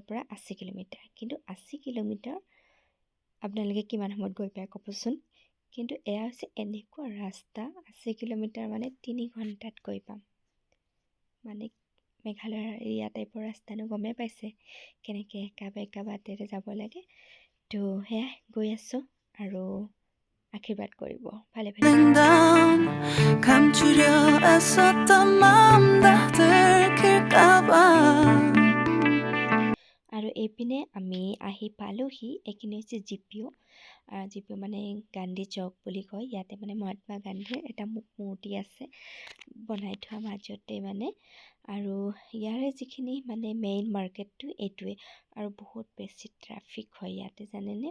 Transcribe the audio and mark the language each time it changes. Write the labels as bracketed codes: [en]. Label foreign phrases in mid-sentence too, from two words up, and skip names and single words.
[as] পৰা 80 কিলোমিটাৰ কিন্তু 80 কিলোমিটাৰ আপোনালোকে কিমান সময়ত গৈ পায় ক'বচোন কিন্তু এয়া হৈছে এনেকুৱা ৰাস্তা 80 কিলোমিটাৰ মানে 3 ঘণ্টাত গৈ পাম মানে মেঘালয়ৰ এৰিয়া টাইপৰ ৰাস্তানো গমে পাইছে কেনেকৈ একা বেকা বাটেৰে যাব লাগে তো সেয়াই গৈ আছোঁ আৰু আশীৰ্বাদ কৰিব ভালে ভালে [ko] 감추려 애썼던 마음 다 들킬까봐 [as] আৰু এইপিনে আমি আহি পালোহি এইখিনি হৈছে জিপিঅ' মানে গান্ধী চৌক বুলি কয় ইয়াতে মানে মহাত্মা গান্ধীৰ এটা মূৰ্তি আছে বনাই থোৱা মাজতে মানে আৰু ইয়াৰে যিখিনি মানে [en] main market [as] এইটোৱে আৰু বহুত বেছি ট্ৰাফিক হয় ইয়াতে জানেনে